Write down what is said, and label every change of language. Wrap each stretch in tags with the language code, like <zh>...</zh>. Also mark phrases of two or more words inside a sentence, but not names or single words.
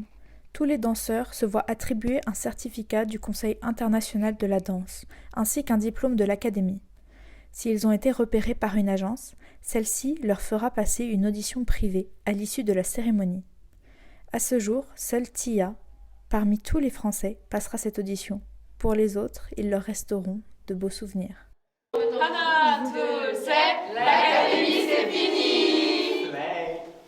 <fr>Tous les danseurs se voient attribuer un certificat du Conseil international de la danse, ainsi qu'un diplôme de l'Académie. S'ils ont été repérés par une agence, celle-ci leur fera passer une audition privée à l'issue de la cérémonie. À ce jour, seule Tia, parmi tous les Français, passera cette audition. Pour les autres, ils leur resteront de beaux souvenirs.</fr> <ko>Ha나, 둘, 셋,</ko> <fr>l'Académie c'est fini!</fr>